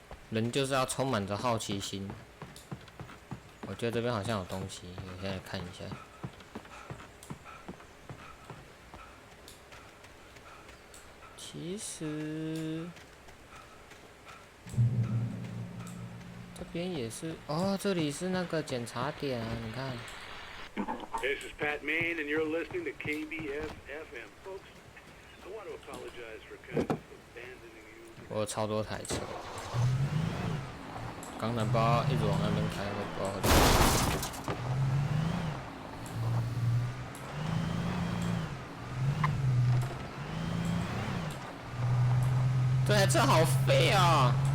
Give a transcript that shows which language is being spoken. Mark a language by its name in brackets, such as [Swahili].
[Chinese] 人就是要充满着好奇心。我觉得这边好像有东西，我现在看一下。其实这边也是哦，这里是那个检查点啊，你看。 [English] This is Pat Main, and you're listening to KBF FM, folks. I want to apologize for kind of abandoning you. [Chinese] 我有超多台车，刚才不知道一直往那边开，我不知道。这台车好废啊！